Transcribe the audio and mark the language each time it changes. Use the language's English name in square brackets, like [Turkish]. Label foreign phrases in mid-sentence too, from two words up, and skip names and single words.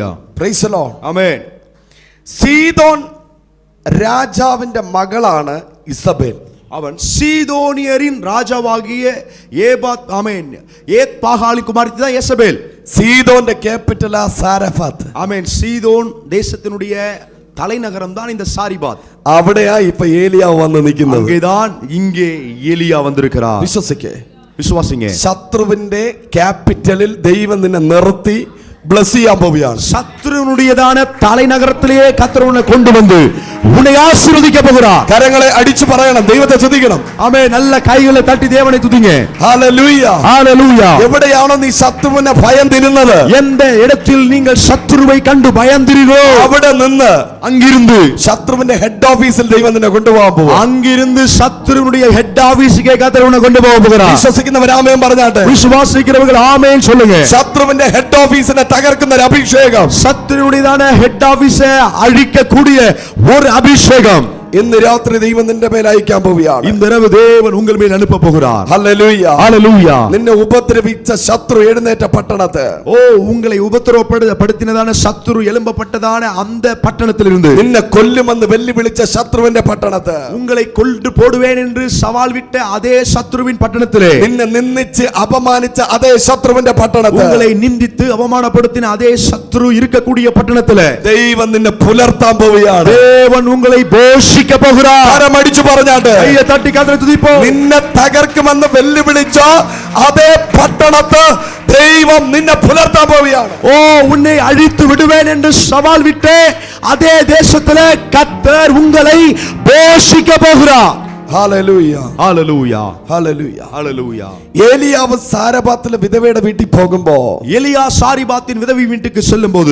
[English] Praise the Lord. [Tamil] ஆமென். [Malayalam] സീദോൻ രാജാവിന്റെ മകളാണ് ഇസബേൽ. [Tamil] அவன் சீதோனியரின் ராஜாவாகிய ஏபாத், ஆமென், ஏத் பாகாலின் குமாரத்தி தான் எசபேல். [Malayalam] സീദോന്റെ ക്യാപിറ്റലാ സാരഫാത്ത്. [Tamil] ஆமென். சீதோன் தேசத்தினுடைய தலைநகரம் தான் இந்த சாரிபாத். [Malayalam] അവിടെയാ ഇപ്പൊ ഏലിയാവ് വന്ന് നിൽക്കുന്നത്. [Tamil] அங்கேதான் இங்கே ஏலியா வந்திருக்கிறார். [Malayalam] വിശ്വസിക്കേ. [Tamil] விசுவாசிங்க. [Malayalam] ശത്രുവിന്റെ ക്യാപിറ്റലിൽ ദൈവം നിന്നെ നിർത്തി ബ്ലസ് ചെയ്യാൻ പോവുകയാണ്. ശത്രുവിനുടേതാണ് തലനഗരത്തിലേക്ക് കർത്തർ ഉന്നെ കൊണ്ടുവന്ന് ഉന്നെ ആശീർവദിക്കാൻ പോകുகிறார். കരങ്ങളെ അടിച്ചു പറയണം, ദൈവത്തെ സ്തുതിക്കണം. [Tamil] ആമേൻ. நல்ல கைகளை தட்டி தேவனை துதிங்க. [Malayalam] ഹല്ലേലൂയ, ഹല്ലേലൂയ. എവിടെയാണോ നീ ശത്രുവിനെ ഭയന്നിരുന്നത്, [Tamil] எந்த இடத்தில் நீங்கள் சத்துருவை கண்டு பயந்தீர்களோ [Malayalam] അവിടെ നിന്ന് [Tamil] அங்கிருந்து [Malayalam] ശത്രുവിന്റെ [English] head office [Malayalam] ദൈവം നിന്നെ കൊണ്ടുപോകാൻ പോകും. [Tamil] அங்கிருந்து சத்துருவுடைய [English] head office [Tamil] கர்த்தர் உன்னை கொண்டு போக போகிறார். [Malayalam] വിശ്വസിക്കുന്നവർ ആമേൻ പറഞ്ഞാട്ടെ. [Tamil] விசுவாசிக்கிறவர்கள் ஆமென் சொல்லுங்க. [Malayalam] ശത്രുവിന്റെ [English] head office [Malayalam] തകർക്കുന്ന ഒരു അഭിഷേകം, [Tamil] சத்துருவுடையதான [English] head office [Tamil] அழிக்கக்கூடிய ஒரு அபிஷேகம் [Malayalam] ഇന്ന് രാത്രി ദൈവം നിന്റെ മേൽ അയക്കാൻ പോവുകയാണ്. [Tamil] இந்த இரவு தேவன் உங்கள் மேல் அனுப்ப போகிறார். [Malayalam] ഹല്ലേലൂയ, [Tamil] ஹல்லேலூயா. [Malayalam] നിന്നെ ഉപദ്രവിച്ച ശത്രു എഴുന്നേറ്റ പട്ടണത്തെ, [Tamil] ஓ உங்களை உபத்திரவப்படுத்தினதான சத்துரு எழும்பப்பட்டதான அந்த பட்டணத்திலிருந்து, [Malayalam] നിന്നെ കൊല്ലുമെന്ന് വെല്ലുവിളിച്ച ശത്രുവിന്റെ പട്ടണത്തെ, [Tamil] உங்களை கொன்று போடுவேன் என்று சவால் விட்ட அதே சத்துருவின் பட்டணத்திலே, [Malayalam] നിന്നെ നിന്ദിച്ച് അപമാനിച്ച അതേ ശത്രുവിന്റെ പട്ടണത്തെ, [Tamil] உங்களை நிந்தித்து அவமானப்படுத்தின அதே சத்துரு இருக்கக்கூடிய பட்டணத்திலே [Malayalam] ദൈവം നിന്നെ പുലർത്താൻ പോവുകയാണ്. [Tamil] தேவன் உங்களை போஷிக்க போகிறார். [Malayalam] കരമടിച്ചു പറഞ്ഞാട്ടെ. [Tamil] கையை தட்டி கர்த்தரை துதிப்போம். [Malayalam] നിന്നെ തകർക്കുമെന്ന് വെല്ലുവിളിച്ച അതേ പട്ടണത്ത് ദൈവം നിന്നെ പുലർത്താൻ പോവുകയാണ്. [Tamil] ஓ உன்னை அழித்து விடுவேன் என்று சவால் விட்டு அதே தேசத்திலே கர்த்தர் உங்களை போஷிக்க போகிறார். [Malayalam] ഹല്ലേലൂയ, [Tamil] ஹல்லேலூயா. [Malayalam] ഹല്ലേലൂയ, [Tamil] ஹல்லேலூயா. [Malayalam] ഏലിയാവ് സാരഭാത്തിലെ വിധവയുടെ വീട്ടിൽ പോകുമ്പോ [Tamil] எலியா சாரிபாத்தின் விதவை வீட்டுக்கு செல்லும்போது